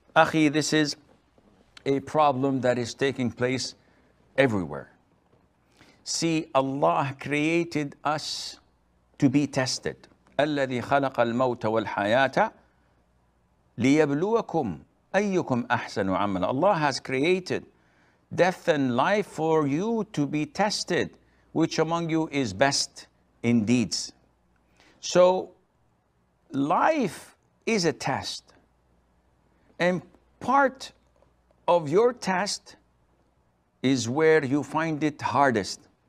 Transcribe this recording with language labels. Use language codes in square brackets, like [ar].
[en] Akhi, this is a problem that is taking place everywhere. See, Allah created us to be tested. [ar] الذي خلق الموت والحياة ليبلوكم أيكم أحسن عملا. [en] Allah has created death and life for you to be tested, which among you is best in deeds. So life is a test, and part of your test is where you find it hardest.